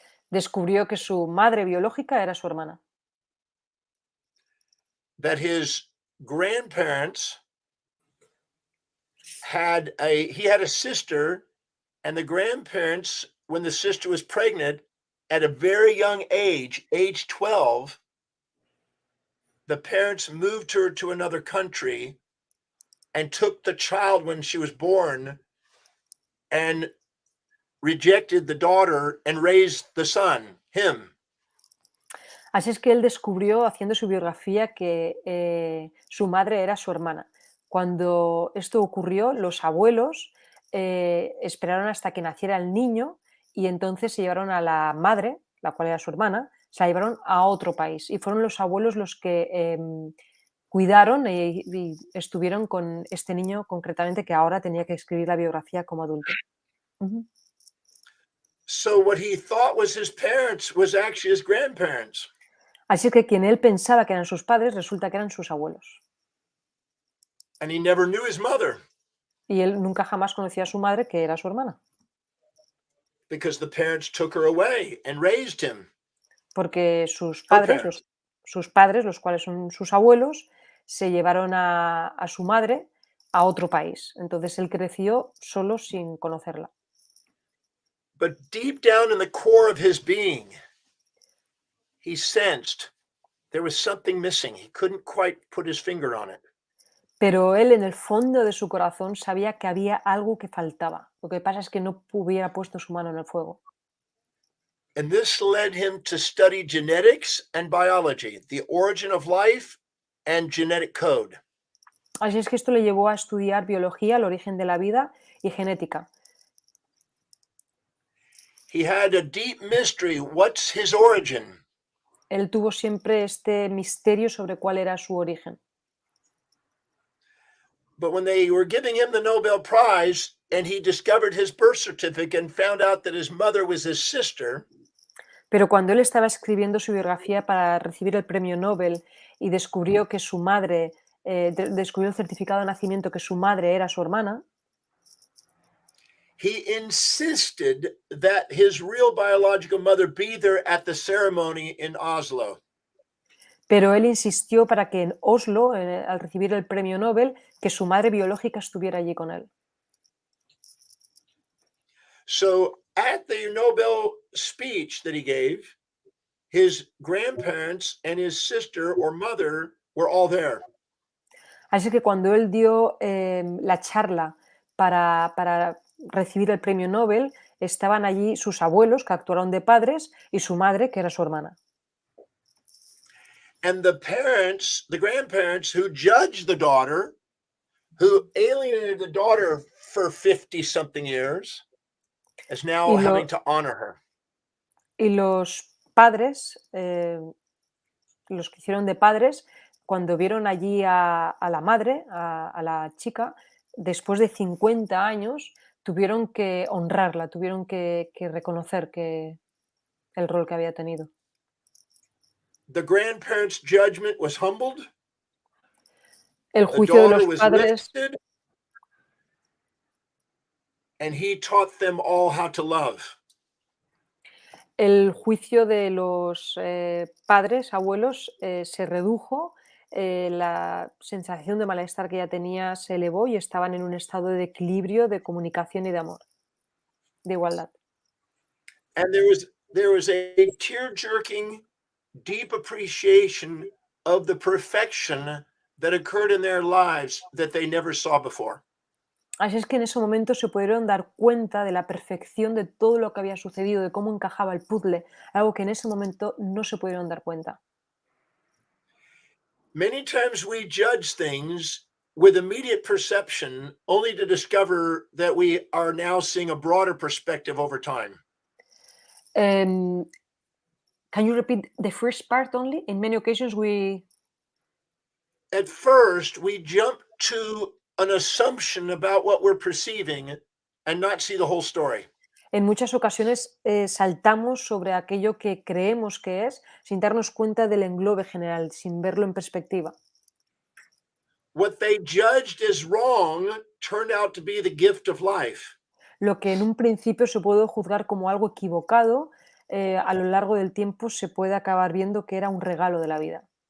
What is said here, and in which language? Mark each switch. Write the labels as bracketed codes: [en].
[es] Descubrió que su madre biológica era su hermana. [en] That his grandparents he had a sister And the grandparents, when the sister was pregnant, at a very young age 12, the parents moved her to another country and took the child when she was born and rejected the daughter and raised the son, him. [es] Así es que él descubrió, haciendo su biografía, que su madre era su hermana. Cuando esto ocurrió, los abuelos esperaron hasta que naciera el niño y entonces se llevaron a la madre, la cual era su hermana, se la llevaron a otro país. Y fueron los abuelos los que cuidaron y estuvieron con este niño concretamente, que ahora tenía que escribir la biografía como adulto. Ujú. [en] So what he thought was his parents was actually his grandparents. [es] Así que quien él pensaba que eran sus padres, resulta que eran sus abuelos. [en] And he never knew his mother [es] Y él nunca jamás conoció a su madre, que era su hermana, [en] because the parents took her away and raised him. [es] porque sus [en] Her [es] padres, [en] parents. [es] sus padres, los cuales son sus abuelos, se llevaron a su madre a otro país. Entonces él creció solo sin conocerla. [en] But deep down in the core of his being, he sensed there was something missing. He couldn't quite put his finger on it. [es] Pero él en el fondo de su corazón sabía que había algo que faltaba. Lo que pasa es que no hubiera puesto su mano en el fuego. [en] And this led him to study genetics and biology, the origin of life and genetic code. [es] Así es que esto le llevó a estudiar biología, el origen de la vida y genética. [en] He had a deep mystery. What's his origin? [es] Él tuvo siempre este misterio sobre cuál era su origen. [en] But when they were giving him the Nobel Prize and he discovered his birth certificate and found out that his mother was his sister, [es] Pero cuando él estaba escribiendo su biografía para recibir el premio Nobel y descubrió que su madre, descubrió el certificado de nacimiento que su madre era su hermana, [en] he insisted that his real biological mother be there at the ceremony in Oslo. [es] pero él insistió para que en Oslo, al recibir el premio Nobel, que su madre biológica estuviera allí con él. [en] So at the Nobel speech that he gave, his grandparents and his sister or mother were all there. [es] Así que cuando él dio la charla para recibir el premio Nobel, estaban allí sus abuelos, que actuaron de padres, y su madre, que era su hermana. [en] And the parents, the grandparents who judged the daughter, who alienated the daughter for 50 something years, is now [es] Y lo- [en] having to honor her. [es] Y los padres, los que hicieron de padres, cuando vieron allí a la madre, a la chica, después de 50 años, tuvieron que honrarla, tuvieron que reconocer el rol que había tenido. [en] The grandparents' judgment was humbled. [es] El [en] The [es] juicio de [en] daughter [es] los [en] was [es] padres, [en] lifted. And he taught them all how to love. [es] el juicio de los padres, abuelos, se redujo, la sensación de malestar que ya tenía se elevó y estaban en un estado de equilibrio, de comunicación y de amor, de igualdad. [en] And there was a tear-jerking, deep appreciation of the perfection that occurred in their lives that they never saw before. [es] Así es que en ese momento se pudieron dar cuenta de la perfección de todo lo que había sucedido, de cómo encajaba el puzzle, algo que en ese momento no se pudieron dar cuenta. [en] Many times we judge things with immediate perception only to discover that we are now seeing a broader perspective over time. Can you repeat the first part only? In many occasions we... At first, we jump to an assumption about what we're perceiving and not see the whole story. [es] En muchas ocasiones saltamos sobre aquello que creemos que es sin darnos cuenta del englobe general, sin verlo en perspectiva. [en] What they judged as wrong turned out to be the gift of life. [es] Lo que en un principio se puede juzgar como algo equivocado, a lo largo del tiempo se puede acabar viendo que era un regalo de la vida.